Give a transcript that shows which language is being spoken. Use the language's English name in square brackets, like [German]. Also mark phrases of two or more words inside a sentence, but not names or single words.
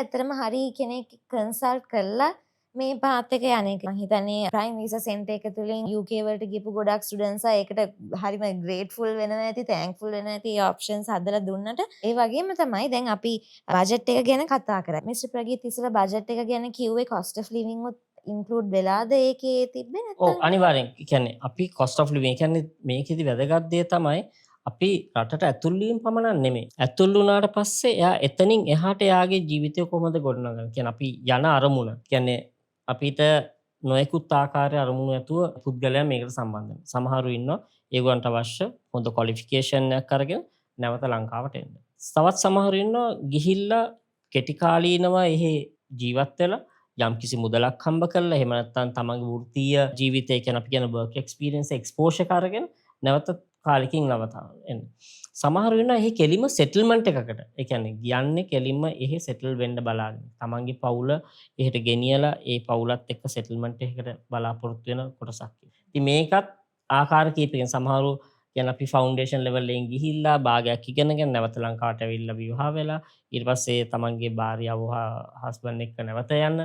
[Sinhala] ඇත්තටම හරි කෙනෙක් කන්සල්ට් කරලා මේ පාත් එක යන්නේ. මම හිතන්නේ ප්‍රයිම් වීසා සෙන්ටර් එක තුලින් UK වලට ගිහපු ගොඩක් ස්ටුඩන්ට්ස් ඒකට හරිම ග්‍රේට්ෆුල් වෙනවා ඇති, තැන්ක්ෆුල් වෙනවා ඇති මේ ඔප්ෂන්ස් හදලා දුන්නට. ඒ වගේම තමයි දැන් අපි බජට් එක ගැන කතා කරා. මිස්ටර් ප්‍රගීත් ඉස්සෙල්ලා බජට් එක ගැන කිව්වේ [English] cost of living [Sinhala] උත් ඉන්ක්ලූඩ් වෙලාද ඒකේ තිබ්බේ ඔව් නැත්නම්? අනිවාර්යෙන්. ඒ කියන්නේ අපි [English] cost of living [Sinhala] කියන්නේ මේකෙදි වැදගත් දේ තමයි අපි රටට ඇතුල් වීම පමණක් නෙමෙයි. ඇතුල් වුණාට පස්සේ එයා එතනින් එහාට එයාගේ ජීවිතය කොහොමද ගොඩනගන්නේ? කියන්නේ අපි යන අරමුණ. කියන්නේ අපිට නොයෙකුත් ආකාරයේ අරමුණු ඇතුව පුද්ගලයන් මේකට සම්බන්ධ වෙනවා. සමහරු ඉන්නවා ඒගොල්ලන්ට අවශ්‍ය හොඳ ක්වොලිෆිකේෂන් එකක් අරගෙන නැවත ලංකාවට එන්න. තවත් සමහරු ඉන්නවා ගිහිල්ලා කෙටි කාලීනව එහි ජීවත් වෙලා යම්කිසි මුදලක් හම්බ කරලා එහෙම නැත්නම් තමන්ගේ වෘත්තීය ජීවිතය කියන අපි කියන [English] work experience exposure [Sinhala] එක අරගෙන නැවත කාලෙකින් නවතා එන්න. සමහරු වෙනවා එහි කෙලිම සෙටල්මන්ට් එකකට. ඒ කියන්නේ කියන්නේ කෙලිම එහි සෙටල් වෙන්න බලාගෙන. තමන්ගේ පවුල එහෙට ගෙනියලා ඒ පවුලත් එක්ක සෙටල්මන්ට් එකකට බලාපොරොත්තු වෙන කොටසක්. ඉතින් මේකත් ආකාර කීපකින් සමහරු කියන්නේ අපි [English] foundation level [Sinhala] එකෙන් ගිහිල්ලා භාගයක් ඉගෙනගෙන නැවත ලංකාවට ඇවිල්ලා විවාහ වෙලා ඊට පස්සේ තමන්ගේ භාර්යාව හස්බන්ඩ් එක්ක නැවත යන්න.